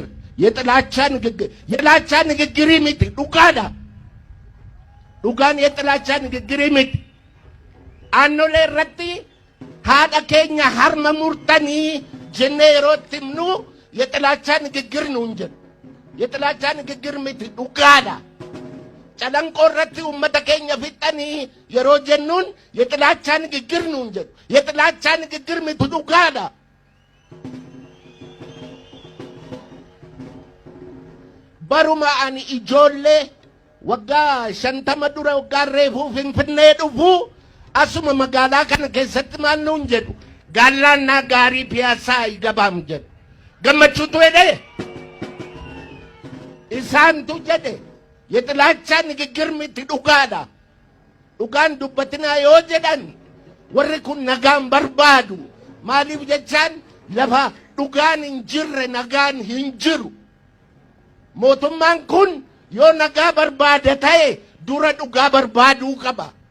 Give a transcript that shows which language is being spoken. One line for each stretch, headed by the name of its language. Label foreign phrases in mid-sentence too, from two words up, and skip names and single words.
Amharic: የጥላቻ ንግግር
Oromo: miti dhugaadha. Dhugaan
Amharic: የጥላቻ ንግግር
Oromo: miti. Aannolee irratti haadha keenya harma murtanii jennee yeroo itti himnu
Amharic: የጥላቻ ንግግር ነው እንጂ የጥላቻ ንግግር
Oromo: miti dhugaadha. Calanqoo irratti uummata keenya fixanii yeroo jennuun
Amharic: የጥላቻ ንግግር ነው እንጂ የጥላቻ ንግግር
Oromo: miti dhugaadha. Baruma ani ijoollee waggaa 50 dura waggaa reefuu Finfinnee dhufu asuma magaalaa kana keessatti maal nuun jedhu gaalaannaa gaarii piyaasaa igabaam jedhu gammachuutu jedhe isaantu jedhe
Amharic: የጥላቻ ንግግር
Oromo: miti dhugaadha. Dhugaan dubbatinaa yoo jedhan warri kun nagaan barbaadu maaliif jechaan lafa dhugaan hin jirre nagaan hin jiru. Mootummaan kun yoo nagaa barbaada ta'e dura dhugaa barbaaduu qaba.